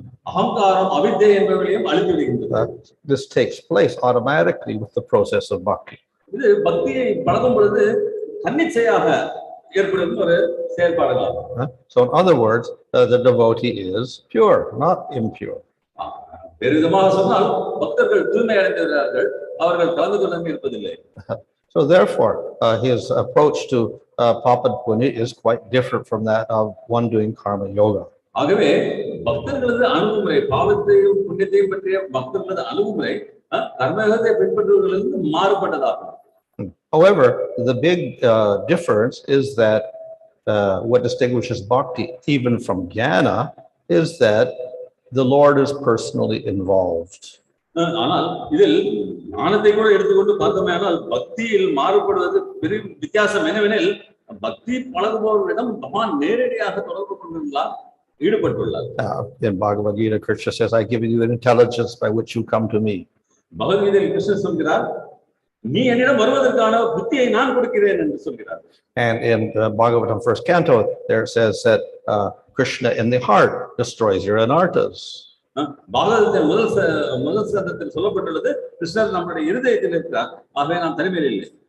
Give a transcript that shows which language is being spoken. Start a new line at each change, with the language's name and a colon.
Tamil: அகங்காரம் அவித்யை என்பவர்களையும் அழித்து விடுகின்றது.
English: This takes place automatically with the process of bhakti.
Tamil: இது பக்தியை பழகும் பொழுது தன்னிச்சையாக ஏற்படும் ஒரு செயல்பாடுகளாகும்.
English: So in other words, the devotee is pure, not impure.
Tamil: வேறு விதமாக சொன்னால் பக்தர்கள் தூய்மை அடைந்திருக்கிறார்கள், அவர்கள் கலந்து கொள்ளாமல் இருப்பதில்லை.
English: So therefore, his approach to papa and punya is quite different from that of one doing karma yoga.
Tamil: ஆகவே பக்தர்களது அணுகுமுறை பாவத்தையும் புண்ணியத்தையும் பற்றிய பக்தர்களது அணுகுமுறை கர்மயோகத்தை பின்பற்றுவதிலிருந்து மாறுபட்டதாகும்.
English: However, the big difference is that what distinguishes bhakti even from jnana is that the Lord is personally involved.
Tamil: ஆனால் இதில் ஞானத்தை கூட எடுத்துக்கொண்டு பார்த்தோமேயானால் பக்தியில் மாறுபடுவது பெரிய வித்தியாசம் என்னவெனில் பக்தி பழகுபவர்களிடம் பகவான் நேரடியாக தொடர்பு கொண்டுள்ளார், ஈடுபட்டுள்ளார்.
English: In Bhagavad Gita, Krishna says, I give you the intelligence by which you come to me.
Tamil: பகவத்கீதையில் கிருஷ்ணர் சொல்கிறார், நீ என்னிடம் வருவதற்கான புத்தியை நான் கொடுக்கிறேன் என்று சொல்கிறார்.
English: And in Bhagavatam first canto, there says that Krishna in the heart destroys your anarthas.
Tamil: பாகவதத்தின் முதல் சந்தத்தில் சொல்லப்பட்டுள்ளது கிருஷ்ணர் நம்முடைய இருதயத்தில் இருக்கிறார், ஆகவே நாம் தனிமையில் இல்லை.